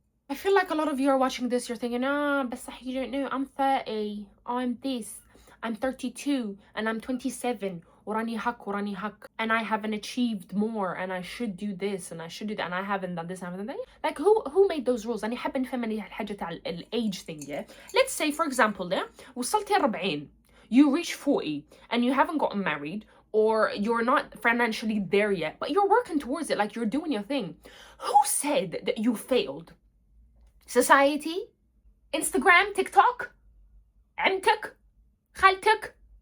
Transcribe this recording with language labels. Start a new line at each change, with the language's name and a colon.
English: I feel like a lot of you are watching this, you're thinking, but you don't know, I'm 30, I'm this, I'm 32, and I'm 27,
Arabic: وراني هك,
English: and I haven't achieved more, and I should do this, and I should do that, and I haven't done this, I haven't done that. Like, who made those rules?
Arabic: أنا حابة نفهم الحاجة تاع
English: age thing, yeah? Let's say, for example, yeah,
Arabic: وصلتي 40,
English: you reach 40, and you haven't gotten married, or you're not financially there yet, but you're working towards it, like you're doing your thing. Who said that you failed? Society, Instagram, TikTok,
Arabic: عمتك, خالتك.